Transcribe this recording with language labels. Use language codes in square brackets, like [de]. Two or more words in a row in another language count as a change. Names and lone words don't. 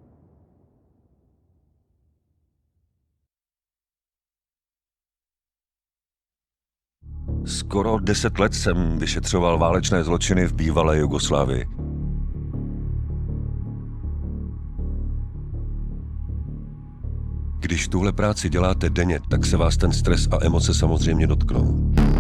[cs] Skoro 10 let jsem vyšetřoval válečné zločiny v bývalé Jugoslávii. Když tuhle práci děláte denně, tak se vás ten stres a emoce samozřejmě dotknou.